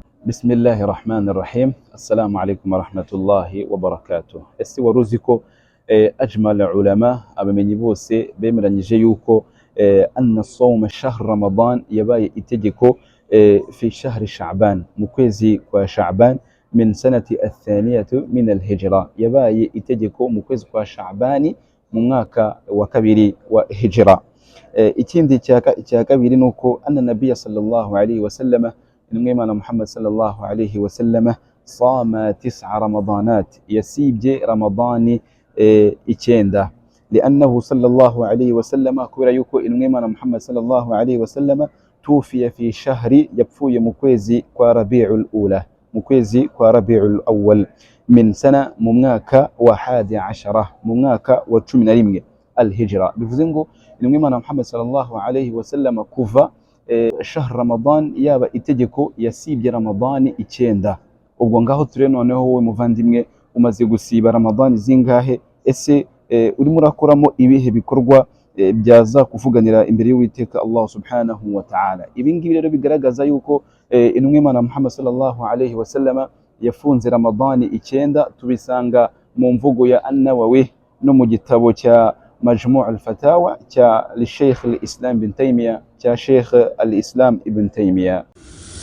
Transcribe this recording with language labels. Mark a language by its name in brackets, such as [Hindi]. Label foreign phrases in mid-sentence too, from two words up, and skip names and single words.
[Arabic] بسم الله الرحمن الرحيم. السلام عليكم ورحمة الله وبركاته. [Kinyarwanda] ese waruzi ko [Arabic] أجمل علماء [Kinyarwanda] abamenyi bose bemeranyije yuko [Arabic] أن صوم شهر رمضان [Kinyarwanda] yabaye itegeko [Arabic] في شهر شعبان [Kinyarwanda] mu kwezi kwa Sha'ban [Arabic] من السنة الثانية من الهجرة, [Kinyarwanda] yabaye itegeko mu kwezi kwa Sha'bani mu mwaka wa kabiri wa hijra. Ikindi cya kabiri nuko [Arabic] أن النبي صلى الله عليه وسلم [Kinyarwanda] intumwa Muhammad [Arabic] صلى الله عليه وسلم صام 9 رمضانات, [Kinyarwanda] yasibye ramadani icyenda, [Arabic] لأنه صلى الله عليه وسلم [Kinyarwanda] kubera yuko intumwa Muhammad [Arabic] صلى الله عليه وسلم توفي في شهر, [Kinyarwanda] yapfuye mu kwezi kwa Rabiul Ula, mu kwezi kwa Rabiul Awwal [Arabic] من سنة [Kinyarwanda] mu mwaka wa 11, mu mwaka wa 11 alhijra. Bivuze ngo intumwa Muhammad [Arabic] صلى الله عليه وسلم [Kinyarwanda] kuva [Arabic] شهر رمضان [Kinyarwanda] yaba itegeko yasibye Ramadani icyenda. Ubwo ngaho ture noneho wowe muvandimwe umaze gusiba Ramadani zingahe? Ese urimo urakoramo ibihe bikorwa byaza kuvuganira imbere y'Uwiteka Allah [Arabic] سبحانه وتعالى? [Kinyarwanda] Ibi ngibi rero bigaragaza yuko intumwa Muhammad [Arabic] صلى الله عليه وسلم [Kinyarwanda] yafunze Ramadani icyenda. Tubisanga mu mvugo ya An-Nawawi no mu gitabo cya [Arabic] مجموع الفتاوى كا للشيخ الإسلام بن تيمية كا شيخ الإسلام ابن تيمية.